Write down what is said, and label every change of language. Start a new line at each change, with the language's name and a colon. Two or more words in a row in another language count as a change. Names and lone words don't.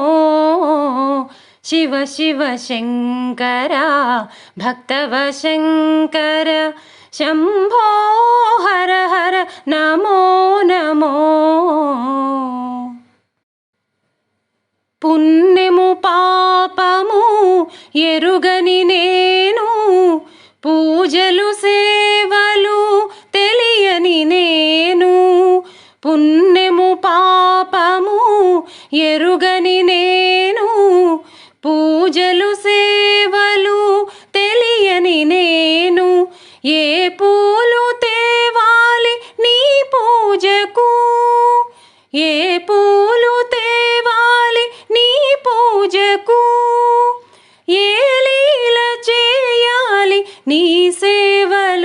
Sanskrit: शिव शिव शङ्कर भक्तवशङ्कर शम्भो हर हर नमो नमो।
Telugu: पुण्यमु ఎరుగని నేను, పూజలు సేవలు తెలియని నేను, పుణ్యము పాపము ఎరుగని నేను, పూజలు సేవలు తెలియని నేను, ఏ పూలు తేవాలి నీ పూజకు, ఏ పూలు తేవాలి నీ పూజకు, ఏ లీల చేయాలి నీ సేవలు.